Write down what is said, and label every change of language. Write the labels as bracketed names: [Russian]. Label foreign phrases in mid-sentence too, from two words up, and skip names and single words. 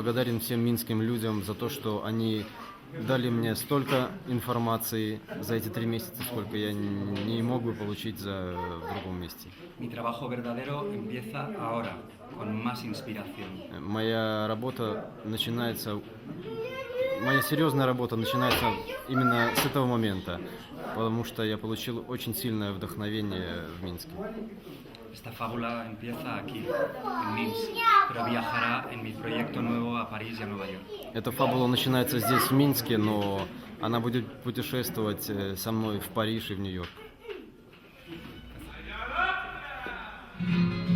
[Russian] И я благодарен всем минским людям за то, что они дали мне столько информации за эти 3 месяца, сколько я не мог бы получить в другом месте. [Spanish] Mi trabajo verdadero empieza ahora, con más inspiración. [Russian] Моя серьезная работа начинается именно с этого момента, потому что я получил очень сильное вдохновение в Минске. [Spanish] Esta fábula empieza aquí, en Minsk, pero viajará en mi proyecto nuevo a París y a Nueva York. [Russian] Эта фабула начинается здесь, в Минске, но она будет путешествовать со мной в Париж и в Нью-Йорк.